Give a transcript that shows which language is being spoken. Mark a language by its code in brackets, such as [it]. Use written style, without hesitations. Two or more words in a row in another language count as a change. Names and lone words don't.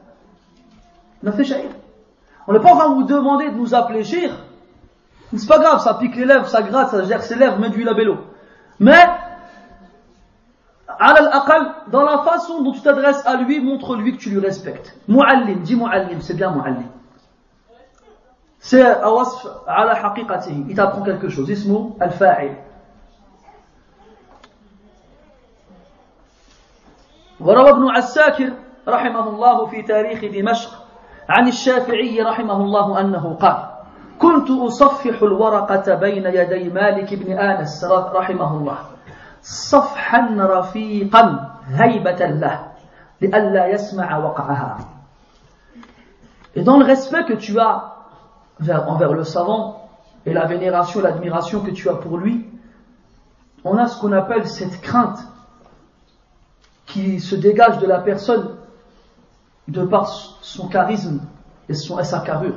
[fr] On n'est pas en train de vous demander de nous appeler shir. C'est pas grave, ça pique les lèvres, ça gratte, ça gère ses lèvres, met du labello. Mais, dans la façon dont tu t'adresses à lui, montre-lui que tu lui respectes. Mu'allim, dis mu'allim, c'est bien mu'allim. C'est [ar] أوصف على حقيقته. [fr] Il t'apprend quelque chose. [ar] اسم الفاعل. وروى ابن عساكر رحمه الله في تاريخ دمشق عن الشافعي رحمه الله أنه قال كنت أصفح الورقة بين يدي مالك بن آنس رحمه الله صفحا رفيقا هيبة له لئلا يسمع وقعها. [fr] Et dans le respect que tu as envers le savant et la vénération et l'admiration que tu as pour lui, on a ce qu'on appelle cette crainte qui se dégage de la personne de par son charisme et sa carrure.